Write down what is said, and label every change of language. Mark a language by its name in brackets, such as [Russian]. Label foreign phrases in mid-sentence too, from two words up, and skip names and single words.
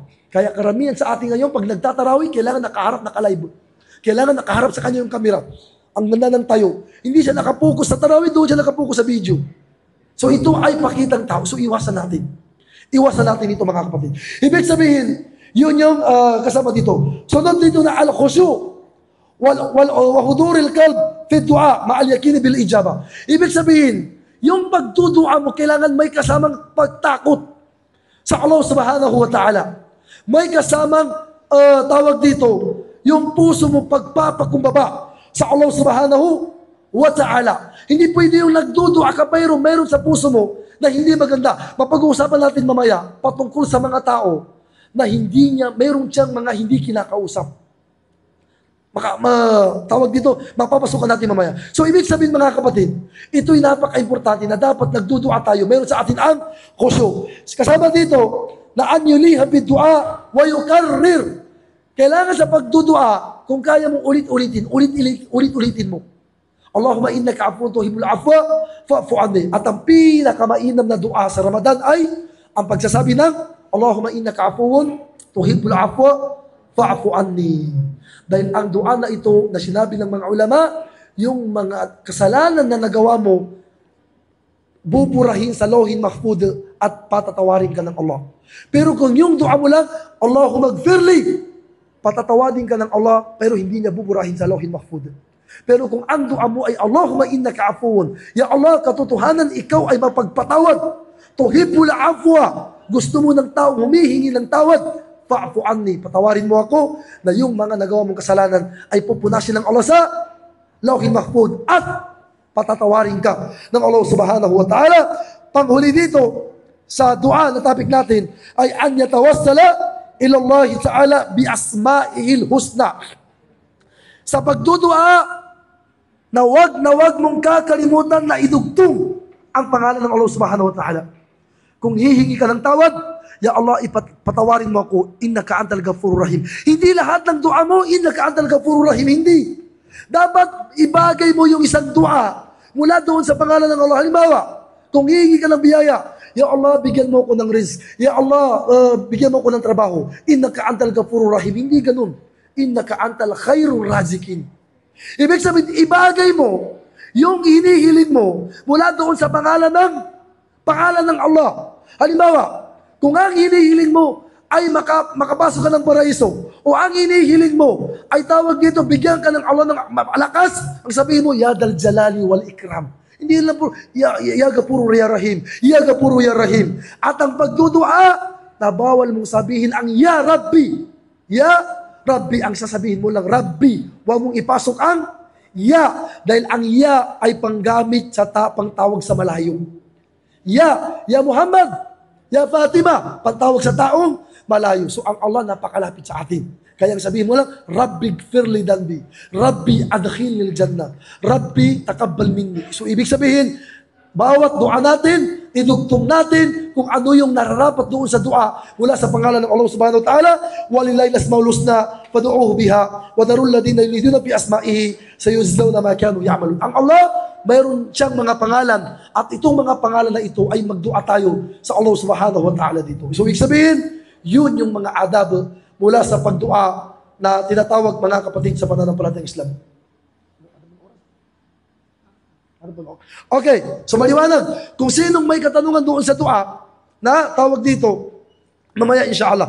[Filipino] Kaya karamihan sa ating ngayon, pag nagtatarawi, kailangan nakaharap, nakalive. Kailangan nakaharap sa kanya yung kamera. Ang ganda ng tayo. Hindi siya nakapokus sa tarawih, doon siya nakapokus sa video. So ito ay pakitang tao. So iwasan natin. Iwasan natin ito mga kapatid. Ibig sabihin, yun yung kasama dito. Sunod dito na [Arabic] الخشوع وحضور القلب في الدعاء مع اليقين بالإجابة. [Filipino] Ibig sabihin, yung pagdudua mo kailangan may kasamang pagtakot sa [Arabic] الله سبحانه وتعالى. [Filipino] May kasamang tawag dito, yung puso mo pagpapakumbaba sa [Arabic] الله سبحانه وتعالى. [Filipino] Hindi pwede yung nagdudua ka pero meron sa puso mo na hindi maganda. Mapag-uusapan natin mamaya patungkol sa mga tao na mayroon siyang mga hindi kinakausap. Tawag dito, mapapasukan natin mamaya. So, ibig sabihin mga kapatid, ito'y napaka-importante na dapat nagdudua tayo. Meron sa atin ang khusyu. Kasama dito, na [Arabic] أن يلح بالدعاء ويكرر. [Filipino] Kailangan sa pagdudua, kung kaya mong ulit-ulitin mo. [Arabic] اللهم إنك عفو تحب العفو فاعف عني. [Filipino] At ang pinakamainam na dua sa Ramadan ay ang pagsasabi ng [Arabic] اللهم إنك عفو تحب العفو فاعف عني. [Filipino] Dahil ang dua na ito na sinabi ng mga ulama, yung mga kasalanan na nagawa mo, buburahin sa [Arabic] اللوح المحفوظ [Filipino] at patatawarin ka ng Allah. Pero kung yung dua mo lang, [Arabic] اللهم اغفر لي, [Filipino] patatawarin ka ng Allah, pero hindi niya buburahin sa [Arabic] اللوح المحفوظ. Pero kung ang dua mo ay اللهم إنك عفو يا الله, [Filipino] katotohanan ikaw ay mapagpatawad, [Arabic] تحب العفو, [Filipino] gusto mo ng tao, humihingi ng tawad, [Arabic] فاعف عني, [Filipino] patawarin mo ako na yung mga nagawa mong kasalanan ay pupunasin ng Allah sa [Arabic] اللوح المحفوظ [Filipino] at patatawarin ka ng [Arabic] الله سبحانه وتعالى. [Filipino] Panghuli dito sa dua na topic natin ay [Arabic] أن يتوسل إلى الله تعالى بأسمائه الحسنى. [Filipino] Sa pagdudua, na wag mong kakalimutan na idugtong ang pangalan ng [Arabic] الله سبحانه وتعالى. [Filipino] Kung hihingi ka ng tawad, [Arabic] يا الله, [Filipino] patawarin mo ako, [Arabic] إنك أنت الغفور الرحيم. [Filipino] Hindi lahat ng dua mo, [Arabic] إنك أنت الغفور الرحيم, [Filipino] hindi. Dapat ibagay mo yung isang dua mula doon sa pangalan ng Allah. Halimbawa, kung hihingi ka ng biyaya, [Arabic] يا الله, [Filipino] bigyan mo ako ng rizq. [Arabic] يا الله, [Filipino] bigyan mo ako ng trabaho. [Arabic] إنك أنت الغفور الرحيم. [Filipino] Hindi ganun. [Arabic] إنك أنت خير الرازقين. [Filipino] Ibig sabihin, ibagay mo yung hinihiling mo mula doon sa pangalan ng Allah. Halimbawa, kung ang hinihiling mo ay makapasok ka ng paraiso, o ang hinihiling mo ay tawag dito, bigyan ka ng Allah ng malakas, ang sabihin mo, [Arabic] يا ذا الجلال والإكرام. [Filipino] Hindi lang po, [Arabic] يا غفور يا رحيم يا غفور يا رحيم. [Filipino] At ang pagdudua, na bawal mong sabihin ang [Arabic] يا ربي. يا ربي, [Filipino] ang sasabihin mo lang, Rabbi. Huwag mong ipasok ang ya, dahil ang ya ay panggamit sa pangtawag sa malayo. [Arabic] يا محمد يا فاطمة, [Filipino] pagtawag sa taong malayo. So ang Allah napakalapit sa atin. Kaya sabihin mo lang, [Arabic] رب اغفر لي ذنبي رب أدخلني الجنة رب تقبل مني. [Filipino] So ibig sabihin, bawat dua natin, idugtong natin kung ano yung nararapat doon sa dua mula sa pangalan ng [Arabic] الله سبحانه وتعالى. ولله الأسماء الحسنى فادعوه بها وذروا الذين يلحدون في أسمائه سيجزون ما كانوا يعملون. [Filipino] Ang Allah, mayroon siyang mga pangalan, at itong mga pangalan na ito ay magdua tayo sa [Arabic] الله سبحانه وتعالى [Filipino] dito. So ibig sabihin, yun yung mga adab mula sa pagdua na tinatawag mga kapatid sa pananampalatayang Islam. Okay, so maliwanag. Kung sinong may katanungan doon sa dua na tawag dito, mamaya inshallah.